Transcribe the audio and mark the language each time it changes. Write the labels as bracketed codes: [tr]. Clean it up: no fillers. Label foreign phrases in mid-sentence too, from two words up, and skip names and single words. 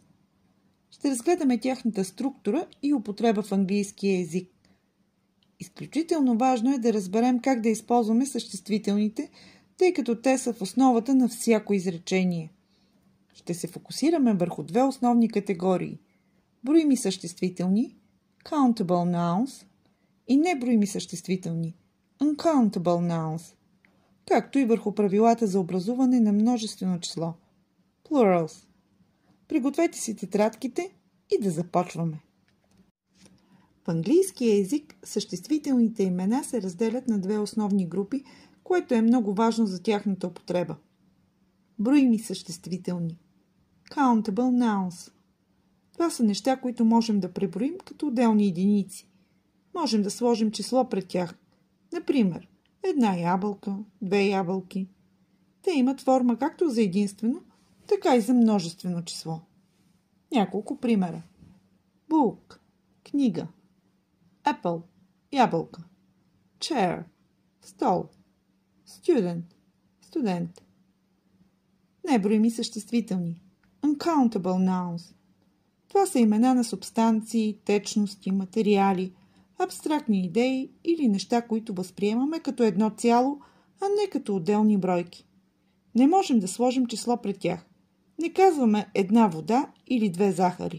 [bg] Ще разгледаме тяхната структура и употреба в английския език. Изключително важно е да разберем как да използваме съществителните, тъй като те са в основата на всяко изречение. Ще се фокусираме върху две основни категории – броими съществителни [en] countable nouns [bg] и неброими съществителни [en] uncountable nouns, [bg] както и върху правилата за образуване на множествено число plurals. Пригответе си тетрадките и да започваме. В английския език съществителните имена се разделят на две основни групи, което е много важно за тяхната употреба. Броими съществителни [en] countable nouns. [bg] Това са неща, които можем да преброим като отделни единици. Можем да сложим число пред тях. Например, една ябълка, две ябълки. Те имат форма както за единствено, така и за множествено число. Няколко примера. Book – книга. Apple – ябълка. Chair – стол. Student – студент. Неброими съществителни [en] uncountable nouns. [bg] Това са имена на субстанции, течности, материали, абстрактни идеи или неща, които възприемаме като едно цяло, а не като отделни бройки. Не можем да сложим число пред тях. Не казваме една вода или две захари.